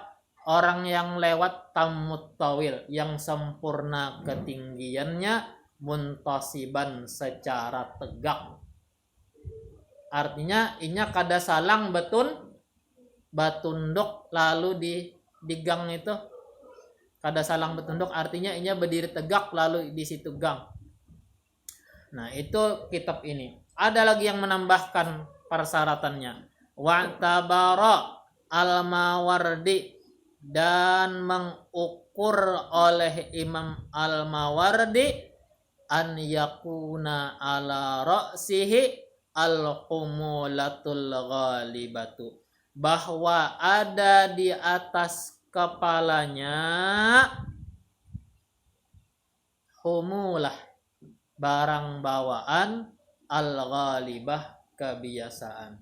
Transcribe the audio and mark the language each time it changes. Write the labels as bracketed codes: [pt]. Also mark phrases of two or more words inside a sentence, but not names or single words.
[id] Orang yang lewat [ar] تام الطويل, [id] yang sempurna ketinggiannya, muntasiban secara tegak. [bjn] Artinya inya kada salang batunduk lalu di gang itu. Kada salang batunduk artinya inya berdiri tegak lalu di situ gang. [id] Nah, itu kitab ini. Ada lagi yang menambahkan persyaratannya. [ar] واعتبر الماوردي, [id] dan mengukur oleh Imam al-Mawardi [ar] أن يكون على رأسه الحمولة الغالبة, [id] bahwa ada di atas kepalanya humulah, barang bawaan, al-ghalibah, kebiasaan.